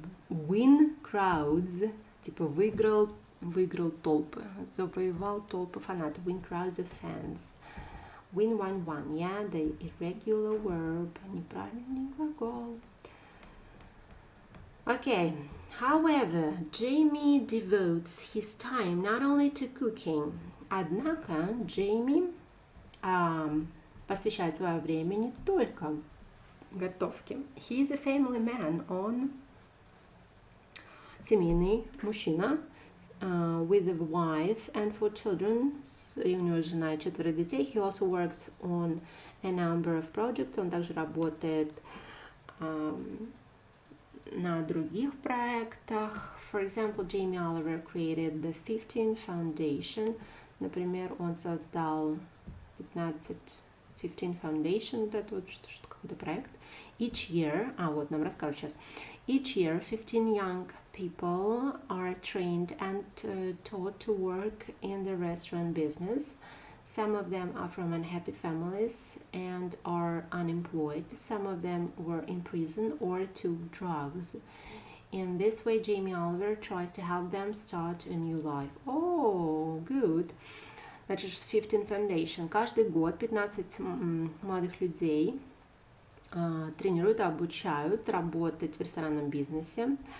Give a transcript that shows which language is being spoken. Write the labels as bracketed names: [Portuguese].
[English] Win crowds, [Russian] типа выиграл толпы, завоевал толпы фанатов. [English] Win crowds of fans. Win, won, yeah, the irregular verb, [Russian] неправильный глагол. [English] Okay, however, Jamie devotes his time not only to cooking. [Russian] Однако Джейми посвящает свое время не только готовке. [English] He is a family man, [Russian] он семейный мужчина, [English] with a wife and 4 children, [Russian] и у него жена и 4 детей. [English] He also works on a number of projects, [Russian] он также работает на других проектах. [English] For example, Jamie Oliver created the 15 Foundation. [Russian] Например, он создал 15 Foundation, вот это вот что какой-то проект. [English] Each year, [Russian] вот нам расскажут сейчас. [English] Each year, 15 young people are trained and taught to work in the restaurant business. Some of them are from unhappy families and are unemployed. Some of them were in prison or took drugs. In this way, Jamie Oliver tries to help them start a new life. Oh, good. [Russian] Значит, [English] 15 Foundation. [Russian] Каждый год 15 молодых людей тренируют, обучают работать в ресторанном бизнесе.